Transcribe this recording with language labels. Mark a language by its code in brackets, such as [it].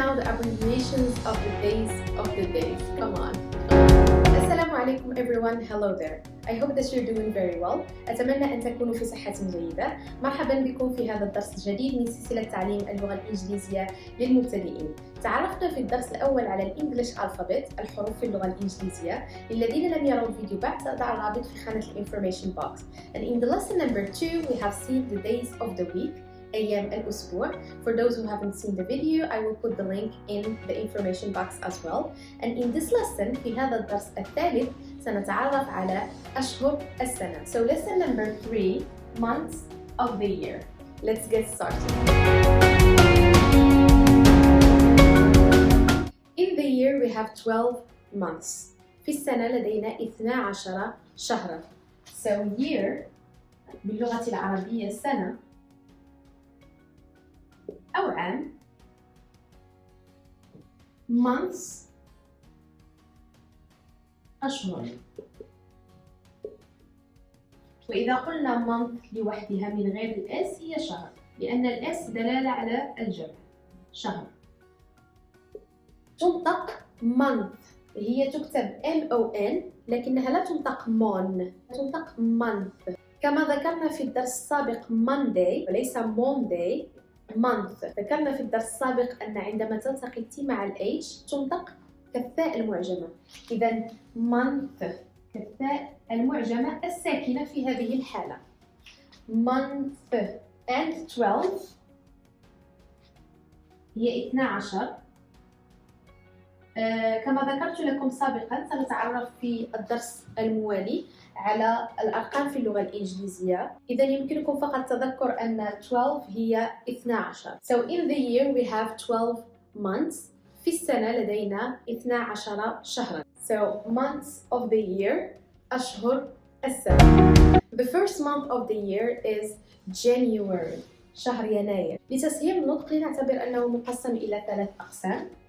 [en] abbreviations of the days. Come on. Assalamu alaikum everyone, hello there. I hope that you're doing very well. [ar] أتمنى أن تكونوا في صحة جيدة. مرحبا بكم في هذا الدرس الجديد من سلسلة تعليم اللغة الإنجليزية للمبتدئين. تعرفنا في الدرس الأول على الإنجليش ألفابت، الحروف في اللغة الإنجليزية. للذين لم يروا الفيديو بعد سأضع الرابط في خانة الانفورميشن بوكس. [en] And in the lesson number 2 we have seen the days of the week. [ar] أيام الأسبوع. [en] For those who haven't seen the video, I will put the link in the information box as well. And in this lesson, [ar] في هذا الدرس الثالث سنتعرف على أشهر السنة. [en] So lesson number 3, months of the year. Let's get started. In the year we have 12 months. [ar] في السنة لدينا 12 شهرا. So year باللغة العربية سنة أو عام. months أشهر. وإذا قلنا month لوحدها من غير الإس هي شهر، لأن الإس دلالة على الجمع. شهر. تنطق month، هي تكتب MON لكنها لا تنطق mon، تنطق month. كما ذكرنا في الدرس السابق Monday وليس Monday. [en] month. [ar] ذكرنا في الدرس السابق أن عندما تلتقي T مع ال H تنطق كالثاء المعجمة. إذا month كالثاء المعجمة الساكنة في هذه الحالة. [en] month and 12 هي 12. [ar] كما ذكرت لكم سابقا سنتعرف في الدرس الموالي على الأرقام في اللغة الإنجليزية. إذا يمكنكم فقط تذكر أن 12 هي 12. [en] So in the year we have 12 months. [ar] في السنة لدينا 12 شهرا. [en] So months of the year [ar] أشهر السنة. [en] The first month of the year is January. [ar] شهر يناير. لتسهيل النطق نعتبر أنه مقسم إلى 3 أقسام.